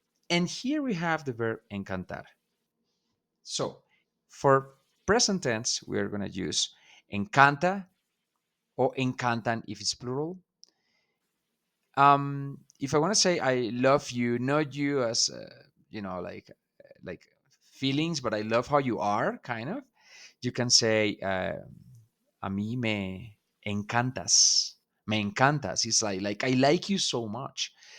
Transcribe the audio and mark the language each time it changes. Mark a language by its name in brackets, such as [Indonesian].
[English] And here we have the verb encantar. So for present tense, we are going to use encanta or encantan if it's plural. If I want to say I love you, not you as like feelings, but I love how you are, kind of. You can say [Spanish] a mí me encantas. Me encantas. [English] It's like I like you so much.